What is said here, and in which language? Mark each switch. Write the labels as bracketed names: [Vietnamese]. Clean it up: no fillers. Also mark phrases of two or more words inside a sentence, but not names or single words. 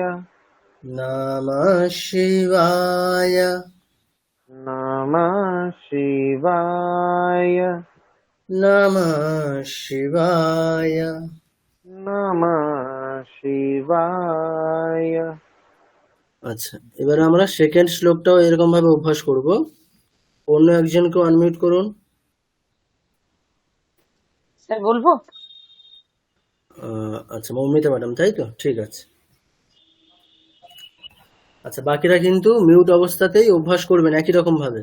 [Sanskrit] नमः शिवाय नमः शिवाय नमः शिवाय नमः शिवाय। [Bangla] আচ্ছা, এবারে আমরা সেকেন্ড শ্লোকটাও এরকম ভাবে অভ্যাস করব। অন্য একজনকে আনমিউট করুন। স্যার বলবো? আচ্ছা, মৌমিতা ম্যাডাম, তাই তো? ঠিক আছে। আচ্ছা, বাকিরা কিন্তু মিউট অবস্থাতেই অভ্যাস করবেন একই রকম ভাবে।